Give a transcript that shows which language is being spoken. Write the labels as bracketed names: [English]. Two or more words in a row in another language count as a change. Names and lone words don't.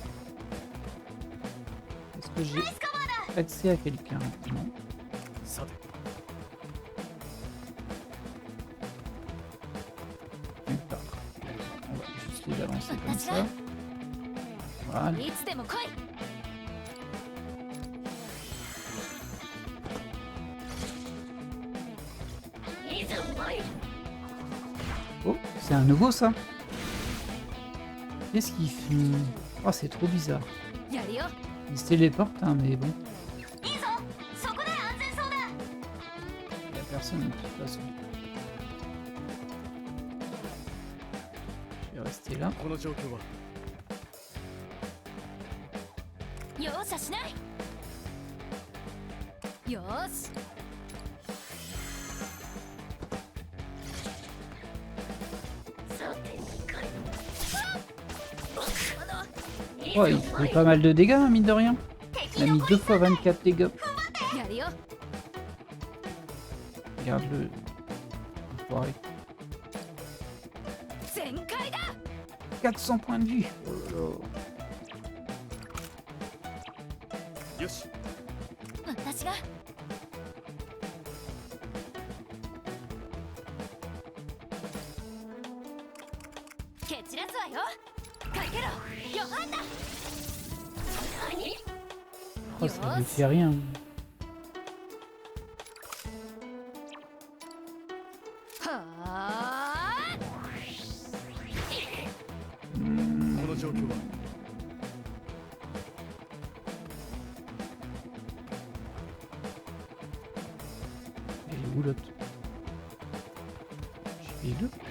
[French] Est-ce que j'ai accès à quelqu'un? Non. [Japanese] さて [French] Nulle part. On va juste les avancer comme ça. Voilà. [Japanese] いつでも来い [French] Oh, c'est un nouveau ça. Qu'est-ce qu'il fait? Oh, c'est trop bizarre. [Japanese] やるよ [French] Il se téléporte, hein, mais bon. [Japanese] いいぞそこで安全そうだ [French] Il y a personne de toute façon. Je vais rester là. [Japanese] この状況は容赦しないよーし [French] Oh, il fait pas mal de dégâts, hein, mine de rien. Il a mis 2 fois 24 dégâts. [Japanese] やるよ [French] Regarde le. Enfoiré. [Japanese] 全開だ [French] 400 points de vie. Oh là là. [Japanese] よし私が Oh, 蹴散らすわよ。かけろヨハンナ。 [French] Oh, ça lui fait rien. Hmm. [Japanese] この状況は [French] Elle est où l'autre? Je suis là.